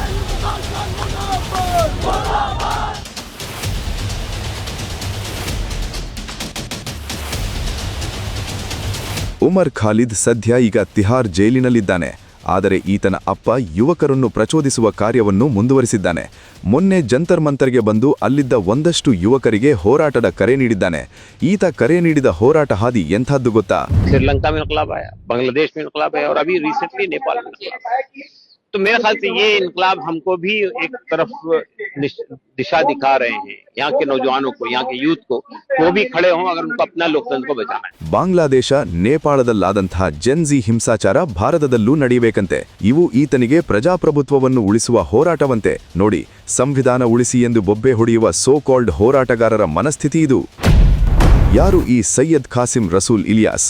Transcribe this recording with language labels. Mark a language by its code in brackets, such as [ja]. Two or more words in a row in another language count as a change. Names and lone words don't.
[kn] ಉಮರ್ ಖಾಲಿದ್ ಸದ್ಯ ಈಗ ತಿಹಾರ್ ಜೈಲಿನಲ್ಲಿದ್ದಾನೆ. ಆದರೆ ಈತನ ಅಪ್ಪ ಯುವಕರನ್ನು ಪ್ರಚೋದಿಸುವ ಕಾರ್ಯವನ್ನು ಮುಂದುವರಿಸಿದ್ದಾನೆ. ಮೊನ್ನೆ ಜಂತರ್ ಮಂತರ್ಗೆ ಬಂದು ಅಲ್ಲಿದ್ದ ಒಂದಷ್ಟು ಯುವಕರಿಗೆ ಹೋರಾಟದ ಕರೆ ನೀಡಿದ್ದಾನೆ. ಈತ ಕರೆ ನೀಡಿದ ಹೋರಾಟ ಹಾದಿ ಎಂಥದ್ದು ಗೊತ್ತಾ? [hi] श्रीलंका में इनकलाब आया, बांग्लादेश में इनकलाब आया और अभी रिसेंटली नेपाल में इनकलाब आया. तो मेरे ख्याल से ये इनकलाब हमको भी एक तरफ दिशा दिखा रहे हैं. यहाँ के नौजवानों को, यहाँ के यूथ को, वो भी खड़े हों अगर उनको अपना लोकतंत्र को बचाना है. [kn] ಬಾಂಗ್ಲಾದೇಶ, ನೇಪಾಳದಲ್ಲಾದಂತಹ ಜೆನ್ಜಿ ಹಿಂಸಾಚಾರ ಭಾರತದಲ್ಲೂ ನಡೆಯಬೇಕಂತೆ. ಇವು ಈತನಿಗೆ ಪ್ರಜಾಪ್ರಭುತ್ವವನ್ನು ಉಳಿಸುವ ಹೋರಾಟವಂತೆ. ನೋಡಿ, ಸಂವಿಧಾನ ಉಳಿಸಿ ಎಂದು ಬೊಬ್ಬೆ ಹೊಡೆಯುವ [en] so called [kn] ಹೋರಾಟಗಾರರ ಮನಸ್ಥಿತಿ ಇದು. ಯಾರು ಈ ಸೈಯದ್ ಕಾಸಿಂ ರಸೂಲ್ ಇಲಿಯಾಸ್?